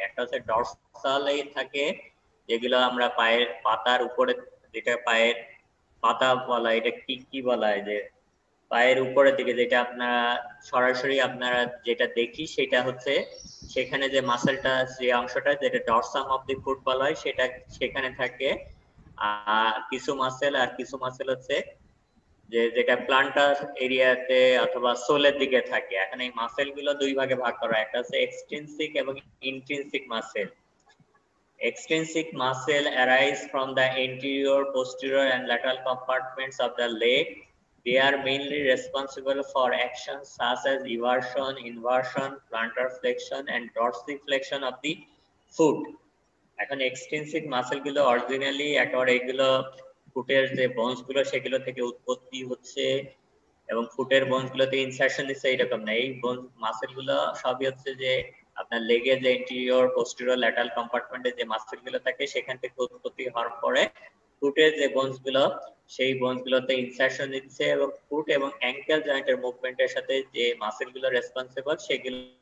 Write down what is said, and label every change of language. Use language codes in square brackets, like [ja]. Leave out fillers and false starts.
[bn] একটা হচ্ছে ডরসাল থাকে, যেগুলো আমরা পায়ের পাতার উপরে, যেটা পায়ের পাতা বলা, এটা কি কি বলা হয়, যে পায়ের উপরের দিকে যেটা আপনারা সরাসরি আপনারা যেটা দেখি সেটা হচ্ছে সেখানে যে মাসেলটা, যে অংশটা যেটা ডরসাম অফ দি ফুট বলা হয়, সেটা সেখানে থাকে। আর কিছু মাসেল হচ্ছে যেটা প্লান্টার এরিয়াতে অথবা সোলের দিকে থাকে। এখন এই মাসেল গুলো দুই ভাগে ভাগ করা, একটা হচ্ছে এক্সট্রিনসিক এবং intrinsic muscle. [en] Extrinsic muscle arise from the anterior, posterior, and lateral compartments of the leg. They are mainly responsible for actions such as eversion, inversion, plantar flexion, and dorsiflexion of the foot. [bn] এখন extrinsic muscle গুলো originally একেবারে এগুলো ফুটের যে bones গুলো সেগুলো থেকে উৎপত্তি হচ্ছে এবং ফুটের বোনস গুলোতে ইনসারশন দিচ্ছে, এইরকম না। এই বোন মাসেল গুলো সবই হচ্ছে যে আপনার লেগে যে ইন্টেরিয়র, পোস্টেরিয়র, ল্যাটারাল কম্পার্টমেন্টে যে মাসেল গুলো থাকে সেখান থেকে উৎপত্তি হওয়ার পরে ফুটের যে বোনস গুলো সেই বোনস গুলোতে ইনসারশন দিচ্ছে এবং ফুট এবং অ্যাঙ্কেল জয়েন্টের মুভমেন্টের সাথে যে মাসেল গুলো রেসপন্সিবল সেগুলো